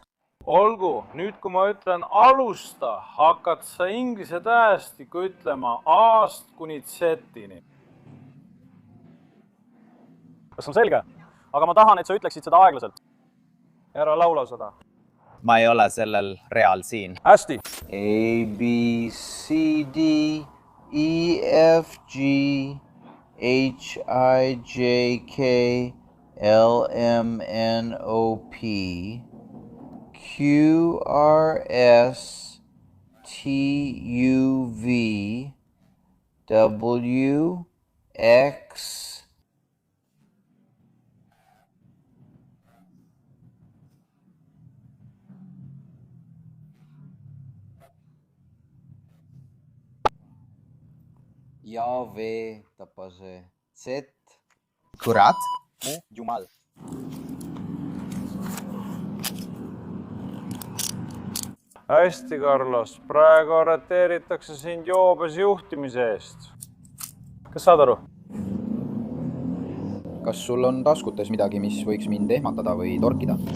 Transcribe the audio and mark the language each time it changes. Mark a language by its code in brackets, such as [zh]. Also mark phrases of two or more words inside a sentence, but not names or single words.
[et] Olgu, nüüd kui ma ütlen alusta, hakkad sa inglise tähestikku ütlema A-st kuni Z-ini. Kas on selge? Aga ma tahan, et sa ütleksid seda aeglaselt. Ära laula seda. Ma ei ole sellel real siin. Hästi. A, B, C, D, E, F, G, H, I, J, K, L, M, N, O, P, Q, R, S, T, U, V, W, X, ja V, tapase Z. Kurat. Jumal. Hästi, Carlos. Praegu arreteeritakse sind joobes juhtimise eest. Kas saad aru? Kas sul on taskutes midagi, mis võiks mind ehmatada või torkida?